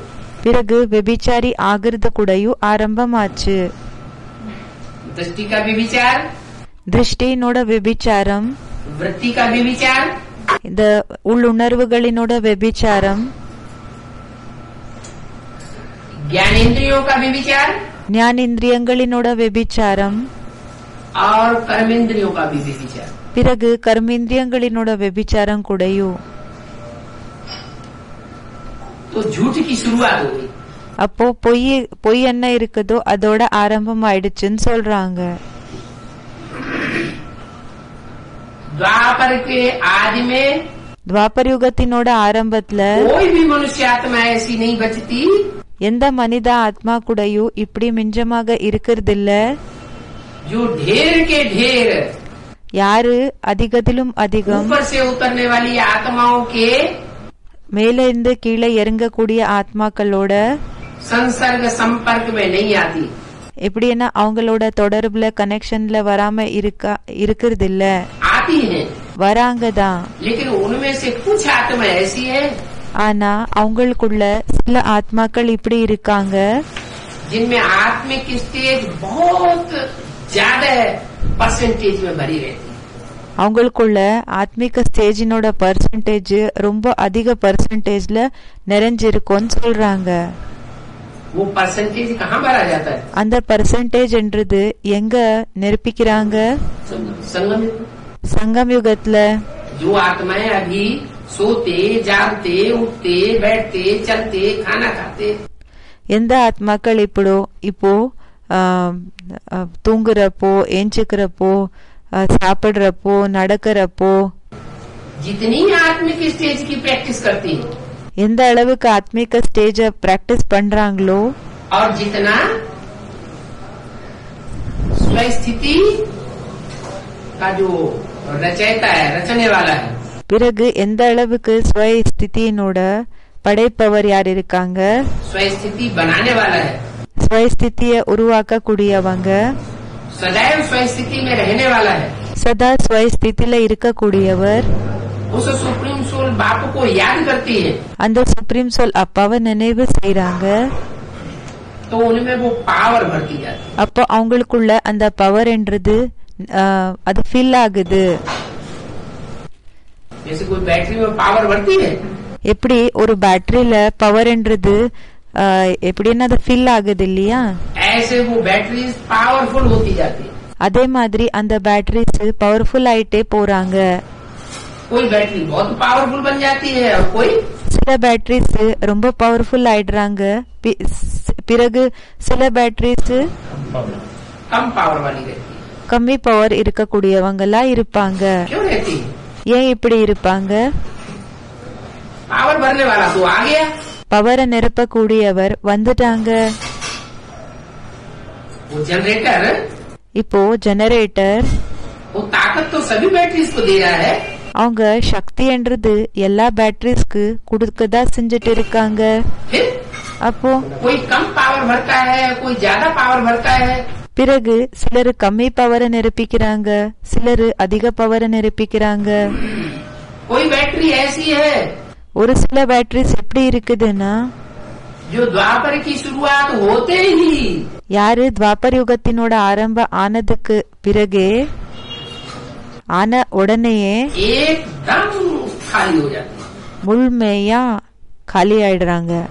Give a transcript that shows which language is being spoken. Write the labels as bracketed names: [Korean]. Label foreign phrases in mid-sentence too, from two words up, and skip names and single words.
[Tamil] பிறகு வெபிச்சாரி ஆகிறது கூடயும் ஆரம்பமாச்சு. [Hindi] दृष्टि का व्यभिचार, [Tamil] திருஷ்டியினோட வெபிச்சாரம், [Hindi] वृत्ति का व्यभिचार, [Tamil] இந்த உள்ளுணர்வுகளினோட வெபிச்சாரம், [Hindi] ज्ञानेन्द्रियों का व्यभिचार [Tamil] ஞானேந்திரியங்களினோட வெபிச்சாரம், [Hindi] और कर्मेंद्रियों का भी व्यभिचार। [Tamil] பிறகு கர்மேந்திரியங்களினோட வெபிச்சாரம் கூடயும். [Hindi] तो झूठ की शुरुआत हो गई। [Tamil] அப்போ பொய் என்ன இருக்குதோ அதோட ஆரம்பம் ஆயிடுச்சுன்னு சொல்றாங்க. [Hindi] द्वापर के आदि में [Tamil] துவாபர யுகத்தினோட ஆரம்பத்துல [Hindi] कोई भी मनुष्य आत्मा ऐसी नहीं बचती [Tamil] எந்த மனித ஆத்மா கூடயும் இப்படி மிஞ்சமாக இருக்கிறதில்ல. [Hindi] जो ढेर के ढेर [Tamil] யாரு அதிகத்திலும் அதிகம் [Hindi] ऊपर से उतरने वाली आत्माओं के [Tamil] மேல இருந்து கீழே இறங்கக்கூடிய ஆத்மாக்களோட [Hindi] संसर्ग संपर्क में नहीं आती, [Tamil] எப்படின்னா அவங்களோட தொடர்புல கனெக்ஷன்ல வராம இருக்கிறது இல்ல. [Hindi] आती है, [Tamil] வராங்கதான். [Hindi] लेकिन उनमें से कुछ आत्मा ऐसी है [Tamil] ஆனா அவங்களுக்குள்ள சில ஆத்மாக்கள் இப்படி இருக்காங்க, [Hindi] जिनमें आत्मिक स्टेज बहुत ज्यादा परसेंटेज में भरी रहती है। [Tamil] அவங்களுக்குள்ள ஆத்மிக ஸ்டேஜினோட பர்சன்டேஜ் ரொம்ப அதிக பர்சன்டேஜ்ல நிறைஞ்சிருக்கும்னு சொல்றாங்க. [Hindi] वो परसेंटेज कहाँ भरा जाता है? [Tamil] அந்த பர்சன்டேஜ் என்றது எங்க நிரப்பிக்கிறாங்க? [Hindi] संगम। [Tamil] சங்கம் யுகத்துல. [Hindi] जो आत्माएं अभी सोते जागते उठते बैठते चलते खाना खाते, [Tamil] எந்த ஆத்மாக்கள் இப்போ தூங்குறப்போ, ஏஞ்சிக்கிறப்போ, சாப்பிடுறப்போ, நடக்கிறப்போ, [Hindi] जितनी आत्मिक स्टेज की प्रैक्टिस करती है [Tamil] எந்த அளவுக்கு ஆத்மிக ஸ்டேஜ பிராக்டிஸ் பண்றாங்களோ, [Hindi] और जितना स्वस्थिति का जो रचयिता है, रचने वाला है, [Tamil] பிறகு எந்த அளவுக்கு ஸ்வய ஸ்திதியினோட படைப்பவர் யார் இருக்காங்க, [Hindi] स्वस्थिति बनाने वाला है, [Tamil] ஸ்வய ஸ்திதிய உருவாக்க கூடியவங்க, [Hindi] सदैव स्वस्थिति में रहने वाला है, [Tamil] சதா ஸ்வய ஸ்திதியில இருக்கக்கூடியவர், [Hindi] उस [English] supreme soul [Hindi] बाप को याद करती है, [Tamil] அந்த [English] supreme soul [Tamil] அப்பாவை நினைவு செய்யறாங்க. [Hindi] तो उनमें वो पावर भरती जाती है। [Tamil] அப்போ அவங்களுக்குள்ள அந்த பவர் என்றது அது ஃபில் ஆகுது. [Hindi] जैसे कोई बैटरी में पावर भरती है, [Tamil] எப்படி ஒரு பேட்டரியில பவர் என்றது எப்படின்னா அது ஃபில் ஆகுது இல்லையா, [Hindi] ऐसे वो [English] batteries powerful [Hindi] होती जाती है। [Tamil] அதே மாதிரி அந்த [English] batteries powerful [Tamil] ஆயிட்டே போறாங்க. [Hindi] कोई बैटरी बहुत पावरफुल बन जाती है और कोई [Tamil] சில பேட்டரிஸ் ரொம்ப பவர்ஃபுல் ஆயிடுறாங்க, பிறகு சில பேட்டரிஸ் [Hindi] कम पावर वाली रहती है। [Tamil] கம்மி பவர் இருக்கக்கூடியவங்களா இருப்பாங்க. [Hindi] क्यों रहती है? [Tamil] ஏன் இப்படி இருப்பாங்க? [Hindi] पावर भरने वाला तो आ गया, [Tamil] பவரை நிரப்பக்கூடியவர் வந்துட்டாங்க. [Hindi] वो जनरेटर [Tamil] இப்போ ஜெனரேட்டர் [Hindi] वो ताकत तो सभी बैटरीज को दे रहा है, [Tamil] அவங்க சக்தி என்றது எல்லா பேட்டரிஸ்க்கு கொடுக்கதா செஞ்சுட்டு இருக்காங்க. [Hindi] फिर [Tamil] அப்போ [Hindi] कोई कम पावर भरता है, कोई ज्यादा पावर भरता है. [Tamil] பிறகு சிலரு கம்மி பவரை நிரப்பிக்கிறாங்க, சிலரு அதிக பவரை நிரப்பிக்கிறாங்க. [Hindi] कोई बैटरी ऐसी है [Tamil] ஒரு சில பேட்டரிஸ் எப்படி இருக்குதுன்னா, [Hindi] जो द्वापर की शुरुआत होते ही [Tamil] யாரு துவாபர் யுகத்தினோட ஆரம்ப ஆனதுக்கு பிறகே ஆன உடனேயே [Hindi] एकदम खाली हो जाती है. [Tamil] முழுமையா காலி ஆயிடுறாங்க.